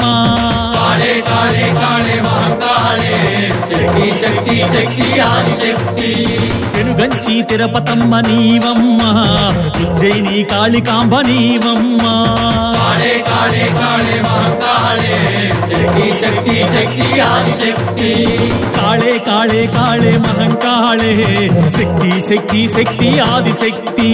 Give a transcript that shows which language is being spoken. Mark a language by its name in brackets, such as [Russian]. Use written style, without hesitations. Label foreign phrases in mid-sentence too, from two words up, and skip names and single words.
[Sanskrit] काले काले काले महंकाले शक्ति शक्ति शक्ति आदिशक्ति [Telugu] పెనుగంచి తిరుపతమ్మ నీవమ్మ ఉజ్జయిని కాళికాంబ నీవమ్మ [Sanskrit] काले काले काले महंकाले शक्ति शक्ति शक्ति आदिशक्ति काले काले काले महंकाले शक्ति शक्ति शक्ति आदिशक्ति